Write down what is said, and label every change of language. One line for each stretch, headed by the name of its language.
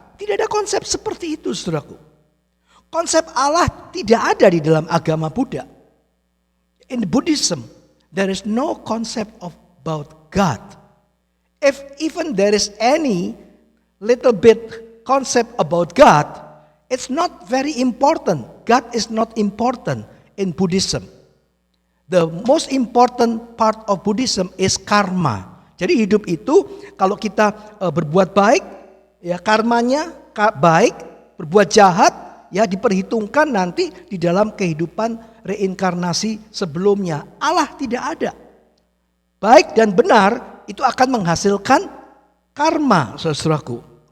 Indonesian: Tidak ada konsep seperti itu, saudaraku. Konsep Allah tidak ada di dalam agama Buddha.
English: In Buddhism, there is no concept about God. If even there is any little bit concept about God, it's not very important. God is not important in Buddhism. The most important part of Buddhism is karma.
Indonesian: Jadi hidup itu kalau kita berbuat baik, ya karmanya baik, berbuat jahat, ya diperhitungkan nanti di dalam kehidupan reinkarnasi sebelumnya. Allah tidak ada. Baik dan benar itu akan menghasilkan karma, saudaraku.